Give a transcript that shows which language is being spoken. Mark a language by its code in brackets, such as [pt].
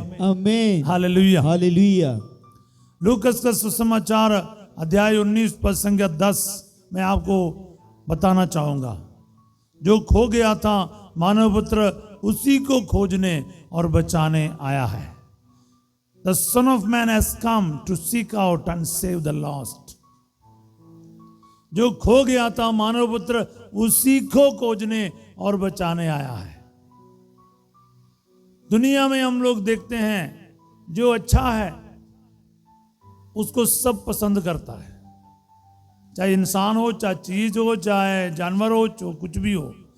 [en] Amen. [hi] Hallelujah. [en] Hallelujah. [hi] लूकस का सुसमाचार अध्याय 19 पद संख्या 10 मैं आपको बताना चाहूंगा। जो खो गया था मानव पुत्र उसी को खोजने और बचाने आया है। [en] The Son of Man has come to seek out and save the lost. [hi] जो खो गया था मानव पुत्र उसी को खोजने और बचाने आया है। दुनिया में हम लोग देखते हैं, जो अच्छा है उसको सब पसंद करता है, चाहे इंसान हो, चाहे चीज हो, चाहे जानवर हो, चाहे कुछ भी हो।